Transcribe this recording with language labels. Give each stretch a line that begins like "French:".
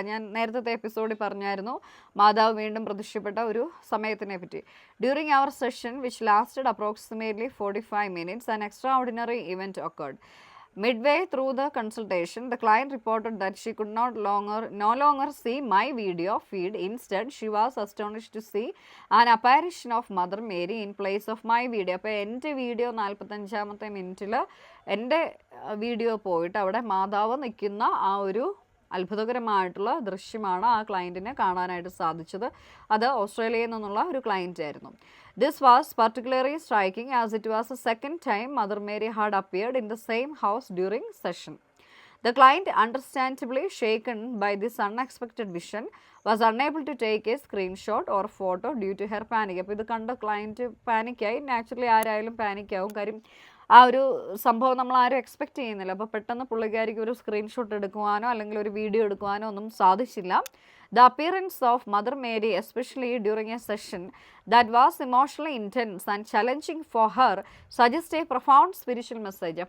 Malayalam: ഞാൻ നേരത്തെ എപ്പിസോഡിൽ പറഞ്ഞായിരുന്നു മാതാവ് വീണ്ടും പ്രത്യക്ഷപ്പെട്ട ഒരു സമയത്തിനെ പറ്റി.
English: During our session, which lasted approximately 45 minutes, an extraordinary event occurred. Midway through the consultation, the client reported that she could no longer see my video feed. Instead, she was astonished to see an apparition of Mother Mary in place of my video.
Malayalam: അപ്പോൾ എൻ്റെ video 45-ാമത്തെ മിനിറ്റിൽ എൻ്റെ video പോയിട്ട് അവിടെ മാതാവ് നിൽക്കുന്ന ആ ഒരു അത്ഭുതകരമായിട്ടുള്ള ദൃശ്യമാണ് ആ ക്ലയൻറ്റിനെ കാണാനായിട്ട് സാധിച്ചത്. അത് ഓസ്ട്രേലിയയിൽ നിന്നുള്ള ഒരു ക്ലയൻറ്റ് ആയിരുന്നു.
English: This was particularly striking as it was the second time Mother Mary had appeared in the same house during session. The client, understandably shaken by this unexpected vision, was unable to take a screenshot or photo due to her panic.
Malayalam: അപ്പോൾ ഇത് കണ്ട client പാനിക്കായി. Naturally ആരായാലും പാനിക്കാവും. കാര്യം ആ ഒരു സംഭവം നമ്മൾ ആരും എക്സ്പെക്റ്റ് ചെയ്യുന്നില്ല. അപ്പോൾ പെട്ടെന്ന് പുള്ളിക്കാരിക്ക് ഒരു സ്ക്രീൻഷോട്ട് എടുക്കുവാനോ അല്ലെങ്കിൽ ഒരു വീഡിയോ എടുക്കുവാനോ ഒന്നും സാധിച്ചില്ല.
English: The appearance of Mother Mary, especially during a session that was emotionally intense and challenging for her, suggests a profound spiritual message.